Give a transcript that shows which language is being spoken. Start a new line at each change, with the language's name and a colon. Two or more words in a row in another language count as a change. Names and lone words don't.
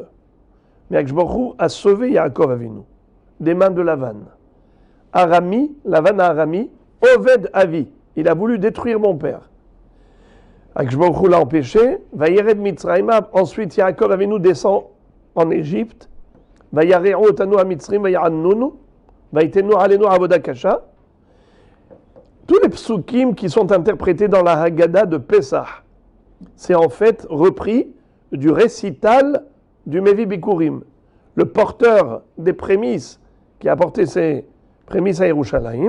French: Mais Akadosh Baruch Hu a sauvé Yaakov Avinu des mains de Lavan.
Hebrew: ארמי, לבן à ארמי, אובד אבי,
French: il a voulu détruire mon père. Akadosh Baruch Hu l'a empêché.
Hebrew: וירד מצרימה,
French: ensuite Yaakov Avinu descend en Égypte.
Hebrew: וירעו אותנו המצרים ויענונו, ויתנו עלינו עבודה קשה.
French: Tous les psukim qui sont interprétés dans la Haggadah de Pessah, c'est en fait repris du récital du
Hebrew: מביא ביכורים,
French: le porteur des prémices qui a apporté ses prémices à Yerushalayim.